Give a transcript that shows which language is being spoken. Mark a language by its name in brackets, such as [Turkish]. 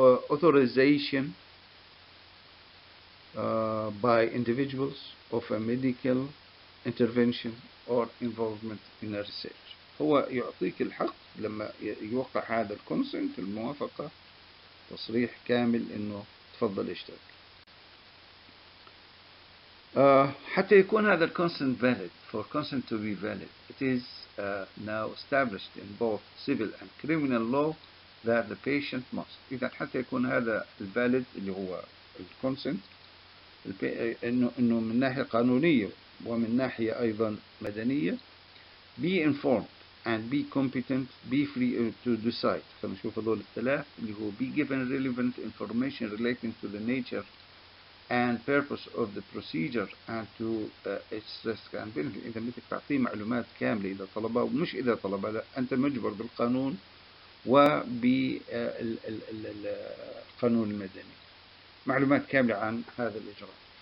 [English] Authorization by individuals of a medical intervention or involvement in a research. [Arabic] هو يعطيك الحق لما يوقع هذا الكونسنت، الموافقة، تصريح كامل إنه تفضل اشترك. حتى يكون هذا الكونسنت valid. [English] For consent to be valid, it is now established in both civil and criminal law that the patient must. [Arabic] إذا حتى يكون هذا الvalid اللي هو الكونسنت إنه من ناحية قانونية ومن ناحية أيضا مدنية، [English] be informed and be competent, be free to decide. [Arabic] خلينا نشوف هذول الثلاث اللي هو [English] be given relevant information relating to the nature and purpose of the procedure and to its risk and benefit. [Arabic] إذا بدك تعطيه معلومات كاملة إذا طلبها، ومش إذا طلبها، لا، أنت مجبر بالقانون وبالقانون المدني معلومات كاملة عن هذا الإجراء.